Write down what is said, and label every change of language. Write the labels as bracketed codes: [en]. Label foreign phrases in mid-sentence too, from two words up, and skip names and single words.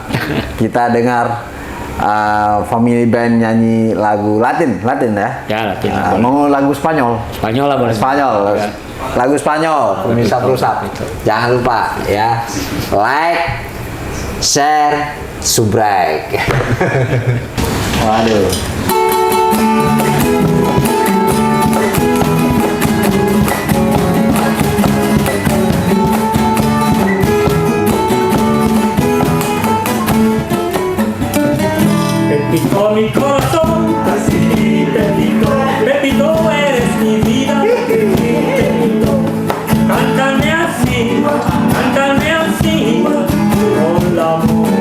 [id] Kita dengar Family Band nyanyi lagu Latin ya? Ya, Latin. Mau lagu Spanyol? Spanyol lah boleh. Spanyol. Ya. Lagu Spanyol, permisa berusap. Jangan lupa ya, [en] like, share, subscribe. [id] Waduh. [es] Pepito mi corazón, así Pepito, Pepito eres mi vida, Pepito, cántame así con amor.